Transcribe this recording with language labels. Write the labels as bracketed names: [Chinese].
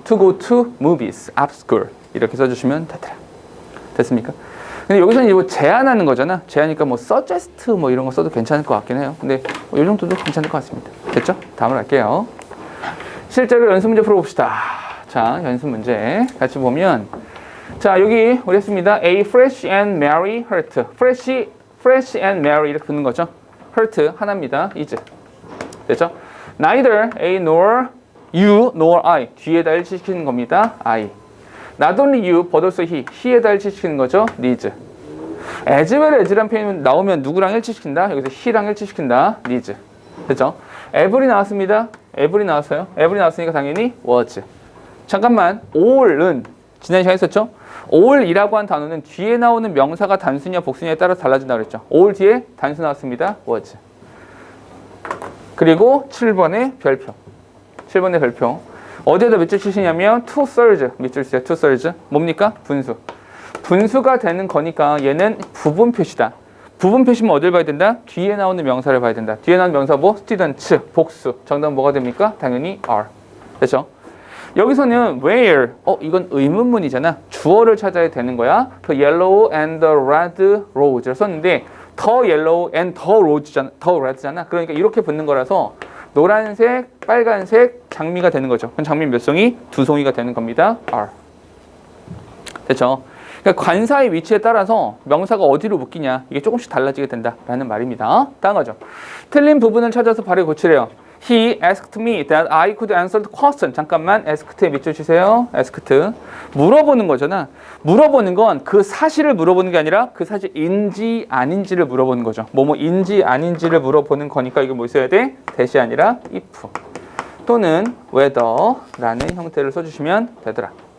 [English] to go to movies after school [Korean] 이렇게 써주시면 되더라. 됐습니까? 근데 여기서는 이거 제안하는 거잖아. 제안이니까 뭐 suggest 뭐 이런 거 써도 괜찮을 것 같긴 해요. 근데 이 정도도 괜찮을 것 같습니다. 됐죠? 다음으로 갈게요. 실제로 연습 문제 풀어봅시다. 자, 연습 문제 같이 보면 자 여기 우리 했습니다. [English] A fresh and merry heart. fresh and merry [Korean] 이렇게 붙는 거죠. [English] heart [Korean] 하나입니다. is 됐죠? [English] Neither A nor you nor I [Korean] 뒤에다 일치시키는 겁니다. [English] I Not only you, but also he에다 [Korean] 일치시키는 거죠. [English] needs. [Korean] as well as란 표현이 나오면 누구랑 일치시킨다? 여기서 he랑 일치시킨다. needs. 됐죠? every 나왔습니다. every 나왔어요. every 나왔으니까 당연히 was. 잠깐만, all은 지난 시간에 했었죠? all이라고 한 단어는 뒤에 나오는 명사가 단수냐 복수냐에 따라 달라진다고 그랬죠. all 뒤에 단수 나왔습니다. was. 그리고 7번의 별표. 어디에다 밑줄 치시냐면 to surge 밑줄 치세요. to surge 뭡니까? 분수가 되는 거니까 얘는 부분 표시다. 부분 표시면 어딜 봐야 된다? 뒤에 나오는 명사를 봐야 된다. 뒤에 나오는 명사 뭐? students 복수. 정답은 뭐가 됩니까? 당연히 are. 됐죠? 여기서는 where 이건 의문문이잖아. 주어를 찾아야 되는 거야. [English] The yellow and the red rose를 [Korean] 썼는데 [English] the yellow and the red잖아. [Korean] 그러니까 이렇게 붙는 거라서 노란색, 빨간색, 장미가 되는 거죠. 그럼 장미 몇 송이? 2송이가 되는 겁니다. are. 됐죠? 그러니까 관사의 위치에 따라서 명사가 어디로 묶이냐 이게 조금씩 달라지게 된다라는 말입니다. 다음 거죠. 틀린 부분을 찾아서 바로 고치래요. [English] He asked me that I could answer the question. [Korean] 잠깐만, asked에 밑줄 치세요. asked. 물어보는 거잖아. 물어보는 건 그 사실을 물어보는 게 아니라 그 사실인지 아닌지를 물어보는 거죠. 뭐뭐인지 아닌지를 물어보는 거니까 이거 뭐 있어야 돼? 대시 아니라 if. 또는 whether라는 형태를 써주시면 되더라.